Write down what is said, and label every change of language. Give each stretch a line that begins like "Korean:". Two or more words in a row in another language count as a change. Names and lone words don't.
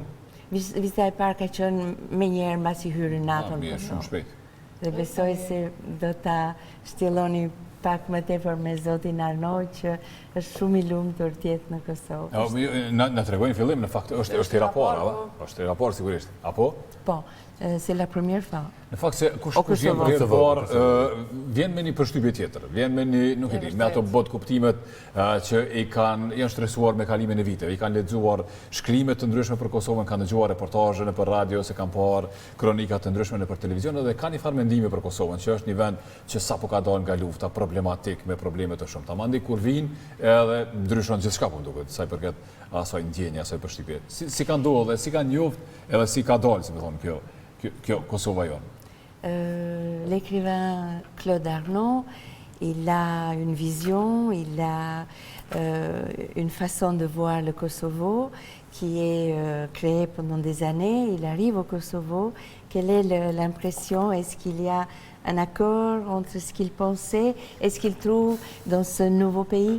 Albanian: Vizita e parë ka qenë menjëherë mbasi hyrë NATO-n. Mirë, shumë shpejt. Dhe besoj se do ta shtjelloni pak më tepër me zotin Arno, që është shumë i lumtur të jetë në Kosovë. Na tregojnë fillim, në fakt është i raport, apo? Është i raport sigurisht. Apo? Po,
French: c'est la première fois.
Albanian: Në fakt se kush vjen për herë parë, vjen me një përshtypje tjetër, vjen me një, nuk e di, me ato bot kuptimet që janë stresuar me kalimin e viteve, i kanë lexuar shkrime të ndryshme për Kosovën, kanë dëgjuar reportazhe nëpër radio, se kanë parë kronika të ndryshme nëpër televizion, dhe kanë një farë mendime për Kosovën, që është një vend që sapo ka dalë nga lufta, problematik, me probleme të shumta. Mandi kur vijnë, edhe ndryshon gjithçka, po duket, sa i përket asaj ndjenje, asaj përshtypje. Si ka ndodhur dhe si ka njoft, edhe si ka dalë, si më thonë, kjo Kosova jonë.
French: L'écrivain Claude Arnaud, il a une vision, il a une façon de voir le Kosovo qui est créée pendant des années. Il arrive au Kosovo. Quelle est l'impression? Est-ce qu'il y a un accord entre ce qu'il pensait et ce qu'il trouve dans ce nouveau pays?